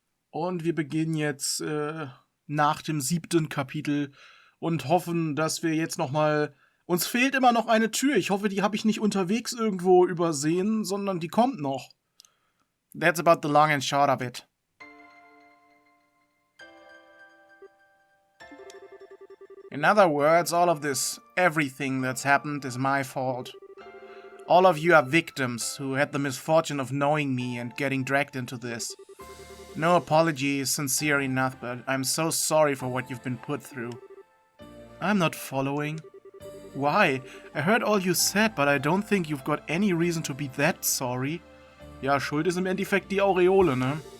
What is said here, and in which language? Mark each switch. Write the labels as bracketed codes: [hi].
[de] Und wir beginnen jetzt nach dem 7. Kapitel und hoffen, dass wir jetzt nochmal... Uns fehlt immer noch eine Tür. Ich hoffe, die habe ich nicht unterwegs irgendwo übersehen, sondern die kommt noch. [en] That's about the long and short of it. In other words, all of this, everything that's happened is my fault. All of you are victims who had the misfortune of knowing me and getting dragged into this. No apology is sincere enough, but I'm so sorry for what you've been put through. I'm not following. Why? I heard all you said, but I don't think you've got any reason to be that sorry. [de] Ja, schuld ist im Endeffekt die Aureole, ne?